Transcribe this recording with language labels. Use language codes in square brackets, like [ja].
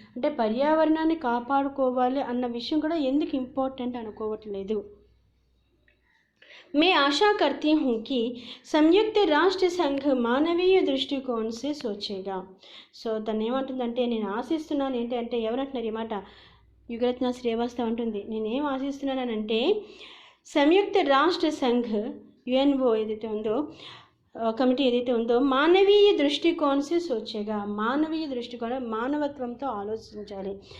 [te] అంటే పర్యావరణాన్ని కాపాడుకోవాలి అన్న విషయం కూడా ఎందుకు ఇంపార్టెంట్ అనుకోవట్లేదు? [hi] मैं आशा करती हूँ कि संयुक्त राष्ट्र संघ [te] మానవీయ దృష్టికోణం [hi] से सोचेगा. [te] సో తను ఏమంటుందంటే, నేను ఆశిస్తున్నాను ఏంటంటే, ఎవరంటున్నారు ఈ మాట? యుగరత్న శ్రీవాస్తవ్ అంటుంది. నేనేం ఆశిస్తున్నానంటే సంయుక్త రాష్ట్ర సంఘ్, యుఎన్ఓ ఏదైతే ఉందో కమిటీ ఏదైతే ఉందో [hi] మానవీయ దృష్టికోణం సే సోచేగా, [te] మానవీయ దృష్టికోణం, మానవత్వంతో ఆలోచించాలి.